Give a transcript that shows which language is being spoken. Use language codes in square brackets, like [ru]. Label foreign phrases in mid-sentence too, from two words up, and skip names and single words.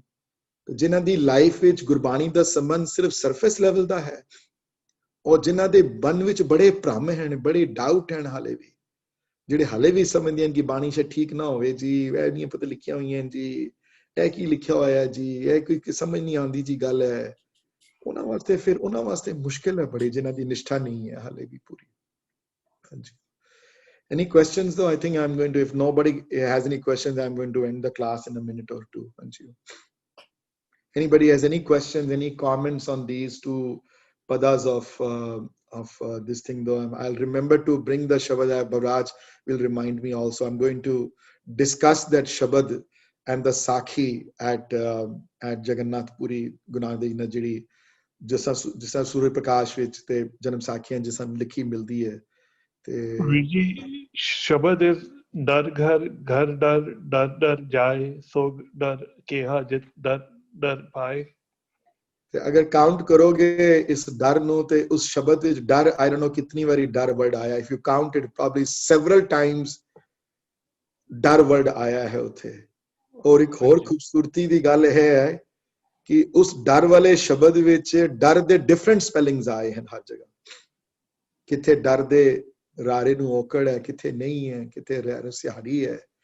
[pa] ਜਿਨ੍ਹਾਂ ਦੀ ਲਾਈਫ ਵਿੱਚ ਗੁਰਬਾਣੀ ਦਾ ਸੰਬੰਧ ਸਿਰਫ [en] surface level [pa] ਦਾ ਹੈ, ਔਰ ਜਿਨ੍ਹਾਂ ਦੇ ਮਨ ਵਿੱਚ ਬੜੇ ਭ੍ਰਮ ਹਨ, ਬੜੇ ਡਾਊਟ ਹਨ, ਹਾਲੇ ਵੀ ਜਿਹੜੇ ਹਾਲੇ ਵੀ ਸਮਝਦੇ ਹਨ ਕਿ ਬਾਣੀ ਸ਼ਾਇਦ ਠੀਕ ਨਾ ਹੋਵੇ ਜੀ, ਇਹ ਨਹੀਂ ਪਤਾ ਲਿਖੀਆਂ ਹੋਈਆਂ ਜੀ, ਇਹ ਕੀ ਲਿਖਿਆ ਹੋਇਆ ਜੀ, ਇਹ ਕੋਈ ਸਮਝ ਨਹੀਂ ਆਉਂਦੀ ਜੀ ਗੱਲ ਹੈ, ਉਹਨਾਂ ਵਾਸਤੇ ਮੁਸ਼ਕਿਲ ਹੈ ਬੜੀ, ਜਿਨ੍ਹਾਂ ਦੀ ਨਿਸ਼ਠਾ ਨਹੀਂ ਹੈ ਹਾਲੇ ਵੀ ਪੂਰੀ। ਹਾਂਜੀ, [en] any questions though? I think I'm going to, if nobody has any questions, I'm going to end the class in a minute or two. Anybody has any questions, any comments on these two padas of this thing though? I'll remember to bring the Shabad. Bhavraj will remind me also. I'm going to discuss that Shabad and the Sakhi at Jagannath Puri Gunadi Najiri, [pa] ਜਿਸਾ ਸੂਰਜ ਪ੍ਰਕਾਸ਼ ਵਿੱਚ ਤੇ ਜਨਮ ਸਾਖੀਆਂ ਜਿਸਾ ਲਿਖੀ ਮਿਲਦੀ ਹੈ. ਵੀਰ ਜੀ, ਸ਼ਬਦ is ਡਰ ਘਰ ਡਰ ਜਾਏ, ਸੋ ਡਰ ਕਿਹਾ ਜਿਤ ਡਰ ਪਾਏ। ਤੇ ਅਗਰ ਕਾਊਂਟ ਕਰੋਗੇ ਇਸ ਡਰ ਨੂੰ ਤੇ ਉਸ ਸ਼ਬਦ ਵਿੱਚ ਡਰ, [en] I don't know [pa] ਕਿਤਨੀ ਵਾਰੀ ਡਰ ਵਰਡ ਆਇਆ, [en] if you count it probably several times [pa] ਡਰ ਵਰਡ ਆਇਆ ਹੈ ਉੱਥੇ। ਔਰ ਇੱਕ ਹੋਰ ਖੂਬਸੂਰਤੀ ਦੀ ਗੱਲ ਇਹ ਹੈ ਕਿ ਉਸ ਡਰ ਵਾਲੇ ਸ਼ਬਦ ਵਿੱਚ ਡਰ ਦੇ [en] different spellings [pa] ਆਏ ਹਨ ਹਰ ਜਗ੍ਹਾ। ਕਿੱਥੇ ਡਰ ਦੇ ਰਾਰੇ ਨੂੰ ਔਕੜ ਹੈ, ਕਿੱਥੇ ਨਹੀਂ ਹੈ, ਕਿੱਥੇ ਰਸਿਆੜੀ ਹੈ।